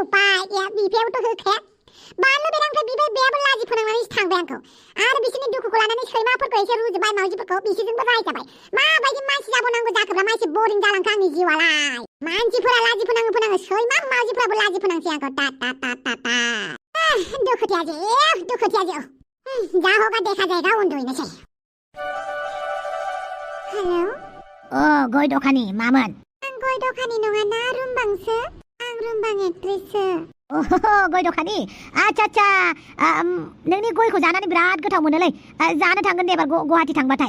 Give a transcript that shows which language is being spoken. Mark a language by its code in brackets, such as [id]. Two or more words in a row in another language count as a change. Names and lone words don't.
[brx] उपाय गैया बिफायाबोथ' होखाया बानलु बेरामनिफ्राय बिबाय बेयाबो लाजि फोनांनानैसो थांबाय आंखौ आरो बिसोरनि दुखुखौ लानानै सैमाफोरखौ एसे रुजुबाय मावजिफोरखौ बिसोरजोंबो रायजाबाय माबायदि मानसि जाबावनांगौ जाखोब्रा मानसि बरिं जालांखो आंनि जिउआलाय मानसिफोरा लाजि फोनाङो सैमा मावजिफोराबो लाजि फोनांसै आंखौ ता ता ता ता ता दुखुथिया जिउ [hi] जा होगा देखा जाएगा [brx] उन्दुहैनोसै हेलौ ओ गय दखानि मामोन आं गय दखानि नङा ना रुमबांसो आं रुमबां एक्ट्रेससो ओहो गय दखानि आच्छा नोंनि गयखौ जानानै बिराद गोथाव मोनोलै जानो थांगोन दे एबार गुवाहाटि थांबाथाय